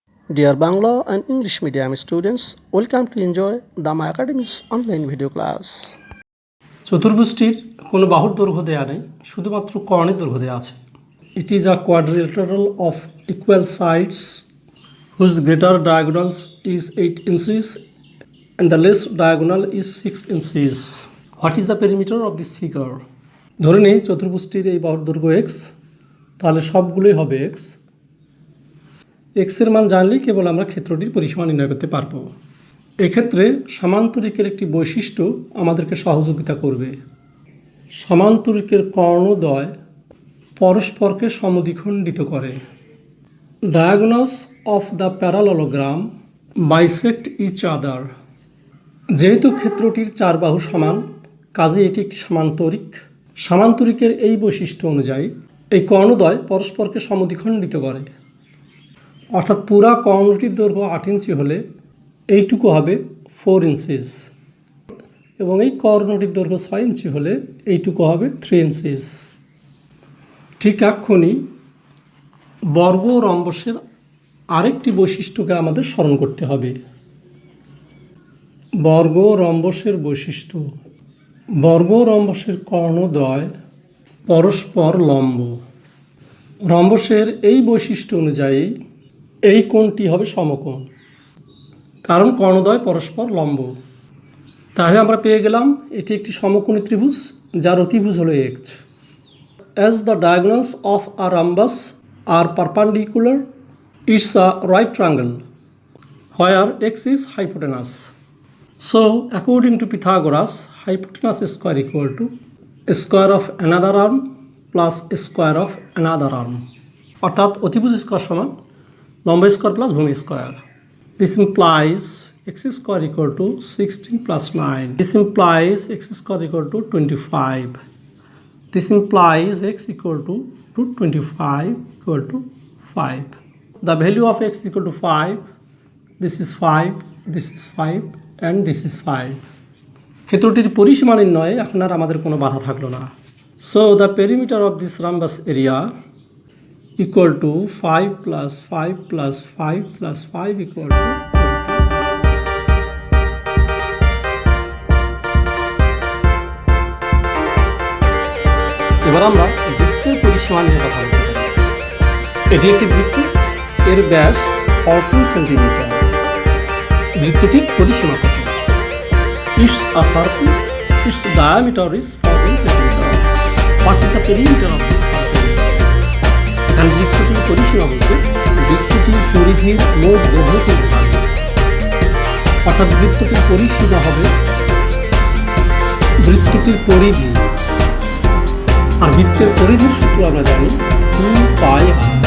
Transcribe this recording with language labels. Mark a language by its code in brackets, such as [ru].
[en] Dear Bangla and English medium students, welcome to enjoy the My Academy's online video class. [bn] চতুর্ভুজটির কোনো বাহুর দৈর্ঘ্য দেয়া নেই, শুধুমাত্র কর্ণের দৈর্ঘ্য দেয়া আছে। [en] It is a quadrilateral of equal sides whose greater diagonals is 8 inches and the less diagonal is 6 inches. What is the perimeter of this figure? [bn] ধরে নেই চতুর্ভুজটির এই বাহুর দৈর্ঘ্য x, তাহলে সবগুলোই হবে x। x এর মান জানলেই কেবল আমরা ক্ষেত্রটির পরিসীমা নির্ণয় করতে পারবো। এক্ষেত্রে সমান্তরিকের একটি বৈশিষ্ট্য আমাদেরকে সহযোগিতা করবে। সমান্তরিকের কর্ণদ্বয় পরস্পরকে সমদ্বিখণ্ডিত করে। [en] Diagonals of the parallelogram bisect each other. [bn] যেহেতু ক্ষেত্রটির চার বাহু সমান, কাজে এটি একটি সমান্তরিক। সমান্তরিকের এই বৈশিষ্ট্য অনুযায়ী এই কর্ণদ্বয় পরস্পরকে সমদ্বিখণ্ডিত করে। অর্থাৎ পুরা কর্ণটির দৈর্ঘ্য 8 ইঞ্চি হলে এইটুকু হবে 4 ইঞ্চিস এবং এই কর্ণটির দৈর্ঘ্য 6 ইঞ্চি হলে এইটুকু হবে 3 ইঞ্চিস। ঠিক এক্ষুনি বর্গ ও রম্বসের আরেকটি বৈশিষ্ট্যকে আমাদের স্মরণ করতে হবে। বর্গ ও রম্বসের বৈশিষ্ট্য। বর্গ ও রম্বসের কর্ণদ্বয় পরস্পর লম্ব। রম্বসের এই বৈশিষ্ট্য অনুযায়ী এই কোণটি হবে সমকোণ, কারণ কর্ণদ্বয় পরস্পর লম্ব। তাহলে আমরা পেয়ে গেলাম এটি একটি সমকোণী ত্রিভুজ যার অতিভুজ হলো x. [en] As the diagonals of a rhombus are perpendicular, it's a right triangle where x is hypotenuse. So, according to Pythagoras, hypotenuse square equal to square of another arm plus square of another arm. [bn] অর্থাৎ অতিভুজ square সমান লম্ব square plus ভূমি square. [en] This implies x square equal to 16 plus 9. This implies x square equal to 25. This implies x equal to 25 equal to 5. The value of x equal to 5. This is 5, this is 5 and this is 5. [bn] ক্ষেত্রটির পরিসীমা নির্ণয়ে এখন আর আমাদের কোনো বাধা থাকলো না। [en] So the perimeter of this rhombus area equal to 5 plus 5 plus 5 plus 5 equal to 20. [bn] এবার আমরা বৃত্তের পরিসীমা নিয়ে কথা বলতে পারি। এটি একটি বৃত্ত, এর ব্যাস 14 সেন্টিমিটার। বৃত্তটির পরিসীমা কত? [en] It's a circle, its diameter is 14 centimeter. What is the perimeter of this circle? [bn] এখানে বৃত্তটির পরিসীমা বলতে বৃত্তটির পরিধির মোট দৈর্ঘ্যকে বোঝায়। অর্থাৎ বৃত্তটির পরিসীমা হবে বৃত্তটির পরিধি, আর বৃত্তের পরিধির সূত্র আমরা জানি 2πr।